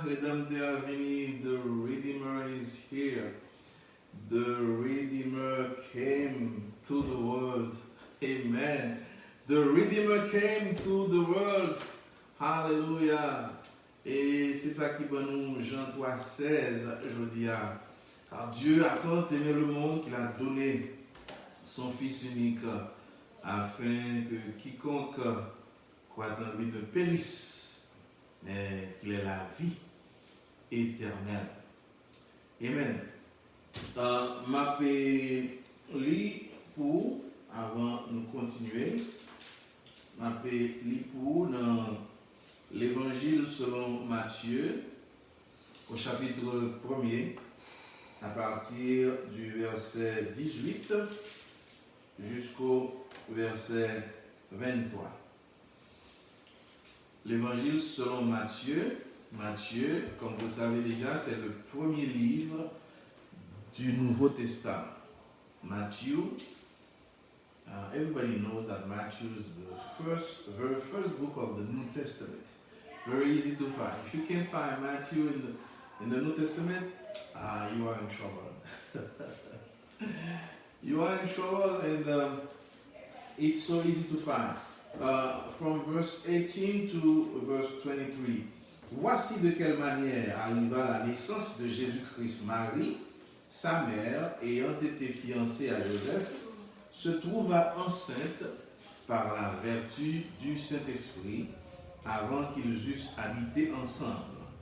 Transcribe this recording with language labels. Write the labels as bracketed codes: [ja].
[en] Redemptor Avini, the Redeemer is here. The Redeemer came to the world. Amen. The Redeemer came to the world. Hallelujah. [fr] Et c'est ça qui va nous, Jean 3,16, je dis. Car Dieu a tant aimé le monde qu'il a donné son Fils unique afin que quiconque croit en lui ne périsse, mais qu'il ait la vie éternelle. Amen. Ma lis pour, avant de continuer, ma lis pour dans l'évangile selon Matthieu, au chapitre 1er, à partir du verset 18 jusqu'au verset 23. L'évangile selon Matthieu. Matthieu, comme vous le savez déjà, c'est le premier livre du Nouveau Testament. [en] Matthew, everybody knows that Matthew is the very first book of the New Testament. Very easy to find. If you can't find Matthew in the New Testament, you are in trouble. You are in trouble, and it's so easy to find. From verse 18 to verse 23. [fr] Voici de quelle manière arriva la naissance de Jésus-Christ. Marie, sa mère, ayant été fiancée à Joseph, se trouva enceinte par la vertu du Saint-Esprit avant qu'ils eussent habité ensemble.